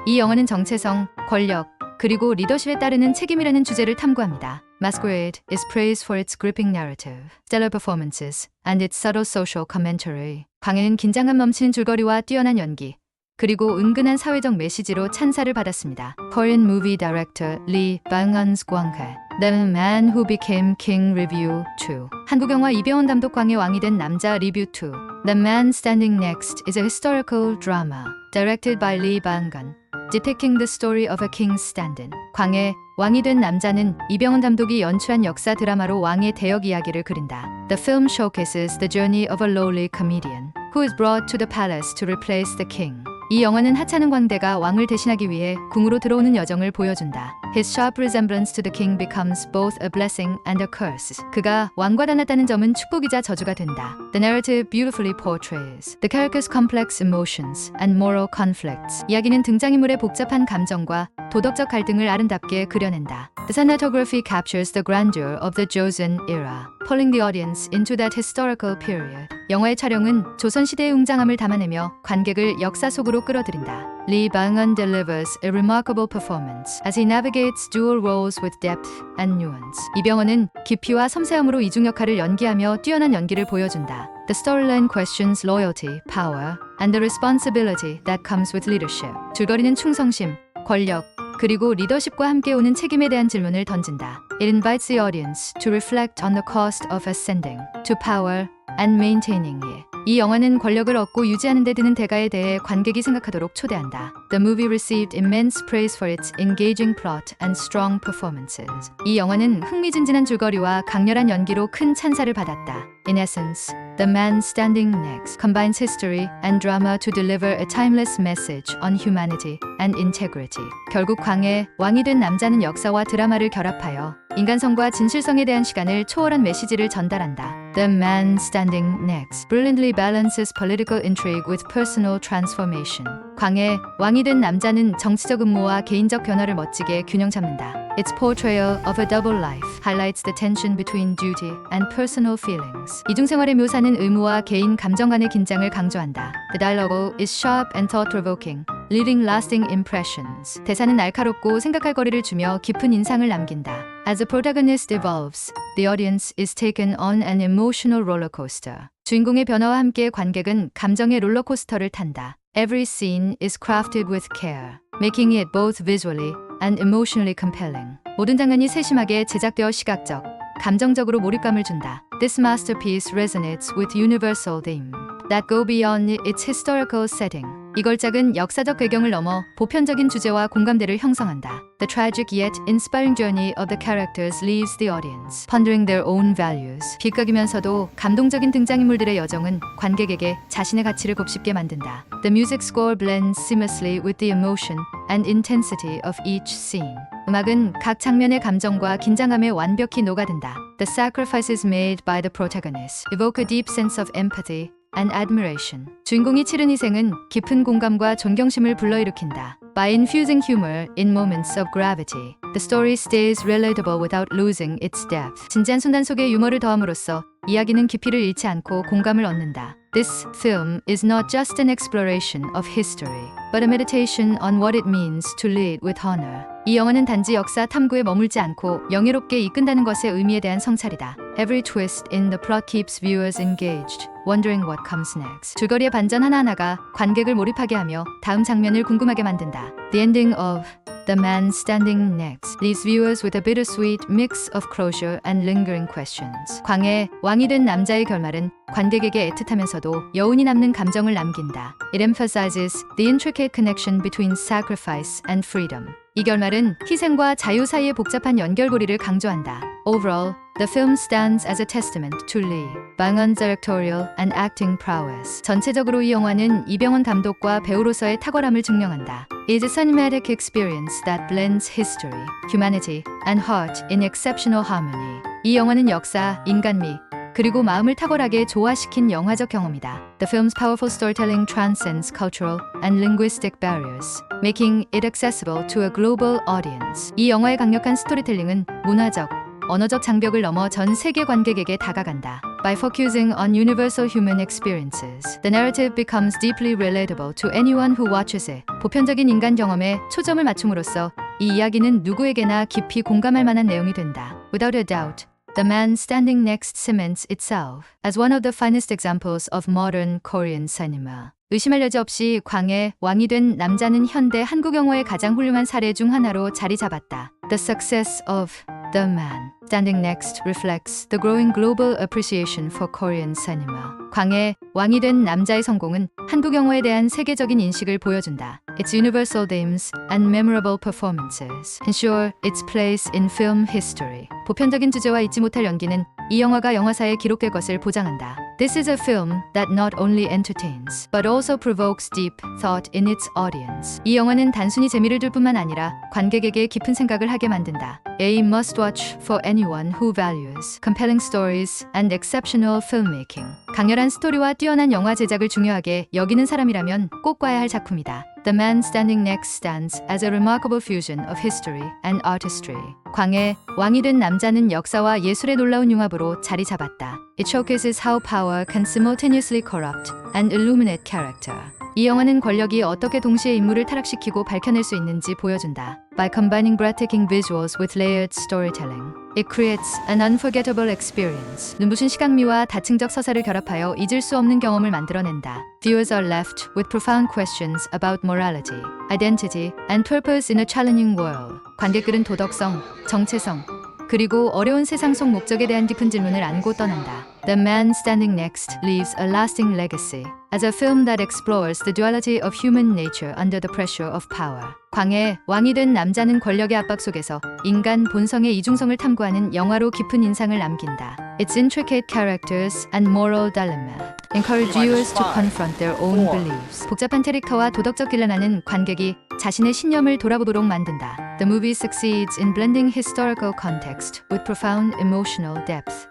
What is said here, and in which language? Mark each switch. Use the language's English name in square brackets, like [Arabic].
[Korean] 이 영화는 정체성, 권력, 그리고 리더십에 따르는 책임이라는 주제를 탐구합니다. [English] Masquerade is praised for its gripping narrative, stellar performances, and its subtle social commentary. [Korean] 광해는 긴장감 넘치는 줄거리와 뛰어난 연기, 그리고 은근한 사회적 메시지로 찬사를 받았습니다. [English] Korean movie director Lee Byung-hun's 광해 The Man Who Became King Review 2 [Korean] 한국 영화 이병헌 감독 광해 왕이 된 남자 리뷰 2 [English] The Man Standing Next is a historical drama directed by Lee Byung-hun depicting the story of a king's stand-in. [Korean] 광해 왕이 된 남자는 이병헌 감독이 연출한 역사 드라마로 왕의 대역 이야기를 그린다. [English] The film showcases the journey of a lowly comedian who is brought to the palace to replace the king. [Korean] 이 영화는 하찮은 광대가 왕을 대신하기 위해 궁으로 들어오는 여정을 보여준다. [English] His sharp resemblance to the king becomes both a blessing and a curse. [Korean] 그가 왕과 닮았다는 점은 축복이자 저주가 된다. [English] The narrative beautifully portrays the character's complex emotions and moral conflicts. [Korean] 이야기는 등장인물의 복잡한 감정과 도덕적 갈등을 아름답게 그려낸다. [English] The cinematography captures the grandeur of the Joseon era, pulling the audience into that historical period. [Korean] 영화의 촬영은 조선시대의 웅장함을 담아내며 관객을 역사 속으로 끌어들인다. [English] Lee Byung-hun delivers a remarkable performance as he navigates dual roles with depth and nuance. [Korean] 이병헌은 깊이와 섬세함으로 이중 역할을 연기하며 뛰어난 연기를 보여준다. [English] The storyline questions loyalty, power, and the responsibility that comes with leadership. [Korean] 줄거리는 충성심, 권력, 그리고 리더십과 함께 오는 책임에 대한 질문을 던진다. [English] It invites the audience to reflect on the cost of ascending to power and maintaining it. [Korean] 이 영화는 권력을 얻고 유지하는 데 드는 대가에 대해 관객이 생각하도록 초대한다. [English] The movie received immense praise for its engaging plot and strong performances. [Korean] 이 영화는 흥미진진한 줄거리와 강렬한 연기로 큰 찬사를 받았다. [English] In essence, The Man Standing Next combines history and drama to deliver a timeless message on humanity and integrity. [Korean] 결국 광해 왕이 된 남자는 역사와 드라마를 결합하여 인간성과 진실성에 대한 시간을 초월한 메시지를 전달한다. [English] The Man Standing Next brilliantly balances political intrigue with personal transformation. [Korean] 광해 왕이 된 남자는 정치적 음모와 개인적 변화를 멋지게 균형 잡는다. [English] Its portrayal of a double life highlights the tension between duty and personal feelings. [Korean] 이중생활의 묘사는 의무와 개인 감정 간의 긴장을 강조한다. [English] The dialogue is sharp and thought-provoking, leaving lasting impressions. [Korean] 대사는 날카롭고 생각할 거리를 주며 깊은 인상을 남긴다. [English] As the protagonist evolves, the audience is taken on an emotional roller coaster. [Korean] 주인공의 변화와 함께 관객은 감정의 롤러코스터를 탄다. [English] Every scene is crafted with care, making it both visually and emotionally compelling. [Korean] 모든 장면이 세심하게 제작되어 시각적, 감정적으로 몰입감을 준다. [English] This masterpiece resonates with universal themes that go beyond its historical setting. [Korean] 이 걸작은 역사적 배경을 넘어 보편적인 주제와 공감대를 형성한다. [English] The tragic yet inspiring journey of the characters leaves the audience pondering their own values. [Korean] 비극이면서도 감동적인 등장인물들의 여정은 관객에게 자신의 가치를 곱씹게 만든다. [English] The music score blends seamlessly with the emotion and intensity of each scene. [Korean] 음악은 각 장면의 감정과 긴장감에 완벽히 녹아든다. [English] The sacrifices made by the protagonist evoke a deep sense of empathy and admiration. [Korean] 주인공이 치른 희생은 깊은 공감과 존경심을 불러일으킨다. [English] By infusing humor in moments of gravity, the story stays relatable without losing its depth. [Korean] 진지한 순간 속에 유머를 더함으로써 이야기는 깊이를 잃지 않고 공감을 얻는다. [English] This film is not just an exploration of history, but a meditation on what it means to lead with honor. [Korean] 이 영화는 단지 역사 탐구에 머물지 않고 영예롭게 이끈다는 것의 의미에 대한 성찰이다. [English] Every twist in the plot keeps viewers engaged, wondering what comes next. [Korean] 줄거리의 반전 하나하나가 관객을 몰입하게 하며 다음 장면을 궁금하게 만든다. [English] The ending of The Man Standing Next leaves viewers with a bittersweet mix of closure and lingering questions. [Korean] 광해 왕이 된 남자의 결말은 관객에게 애틋하면서도 여운이 남는 감정을 남긴다. [English] It emphasizes the intricate connection between sacrifice and freedom. [Korean] 이 결말은 희생과 자유 사이의 복잡한 연결고리를 강조한다. [English] Overall, the film stands as a testament to Lee Bang-eun's directorial and acting prowess. [Korean] 전체적으로 이 영화는 이병헌 감독과 배우로서의 탁월함을 증명한다. [English] It is a cinematic experience that blends history, humanity, and heart in exceptional harmony. [Korean] 이 영화는 역사, 인간미, 그리고 마음을 탁월하게 조화시킨 영화적 경험이다. [English] The film's powerful storytelling transcends cultural and linguistic barriers, making it accessible to a global audience. [Korean] 이 영화의 강력한 스토리텔링은 문화적, 언어적 장벽을 넘어 전 세계 관객에게 다가간다. [English] By focusing on universal human experiences, the narrative becomes deeply relatable to anyone who watches it. [Korean] 보편적인 인간 경험에 초점을 맞춤으로써 이 이야기는 누구에게나 깊이 공감할 만한 내용이 된다. [English] Without a doubt, The Man Standing Next cements itself as one of the finest examples of modern Korean cinema. [Korean] 의심할 여지 없이 광해 왕이 된 남자는 현대 한국 영화의 가장 훌륭한 사례 중 하나로 자리 잡았다. [English] The success of The Man Standing Next reflects the growing global appreciation for Korean cinema. [Korean] 광해 왕이 된 남자의 성공은 한국 영화에 대한 세계적인 인식을 보여준다. [English] Its universal themes and memorable performances ensure its place in film history. [Korean] 보편적인 주제와 잊지 못할 연기는 이 영화가 영화사에 기록될 것을 보장한다. [English] This is a film that not only entertains, but also provokes deep thought in its audience. [Korean] 이 영화는 단순히 재미를 줄 뿐만 아니라 관객에게 깊은 생각을 하게 만든다. [English] A must-watch for anyone who values compelling stories and exceptional filmmaking. [Korean] 강렬한 스토리와 뛰어난 영화 제작을 중요하게 여기는 사람이라면 꼭 봐야 할 작품이다. [English] The Man Standing Next stands as a remarkable fusion of history and artistry. [Korean] 광해 왕이 된 남자는 역사와 예술의 놀라운 융합으로 자리 잡았다. [English] It showcases how power can simultaneously corrupt and illuminate character. [Korean] 이 영화는 권력이 어떻게 동시에 인물을 타락시키고 밝혀낼 수 있는지 보여준다. [English] By combining breathtaking visuals with layered storytelling, it creates an unforgettable experience. [Korean] 눈부신 시각미와 다층적 서사를 결합하여 잊을 수 없는 경험을 만들어낸다. [English] Viewers are left with profound questions about morality, identity, and purpose in a challenging world. [Korean] 관객들은 도덕성, 정체성, 그리고 어려운 세상 속 목적에 대한 깊은 질문을 안고 떠난다. [English] The Man Standing Next leaves a lasting legacy as a film that explores the duality of human nature under the pressure of power. [Korean] 광해 왕이 된 남자는 권력의 압박 속에서 인간 본성의 이중성을 탐구하는 영화로 깊은 인상을 남긴다. [English] Its intricate characters and moral dilemma encourage viewers to confront their own beliefs. [Korean] 복잡한 캐릭터와 도덕적 딜레마는 관객이 자신의 신념을 돌아보도록 만든다. [English] The movie succeeds in blending historical context with profound emotional depth.